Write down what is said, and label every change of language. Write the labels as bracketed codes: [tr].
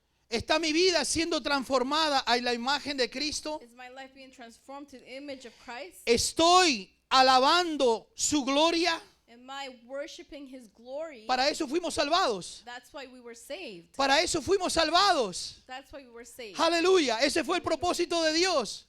[es] ¿Está mi vida siendo transformada a la imagen de Cristo? [en] Is my life being transformed to the image of Christ? [es] ¿Estoy alabando su gloria? [en] Am I worshiping His glory? [es] Para eso fuimos salvados. [en] That's why we were saved. [es] Para eso fuimos salvados. [en] That's why we were saved. [es] Aleluya. Ese fue el propósito de Dios.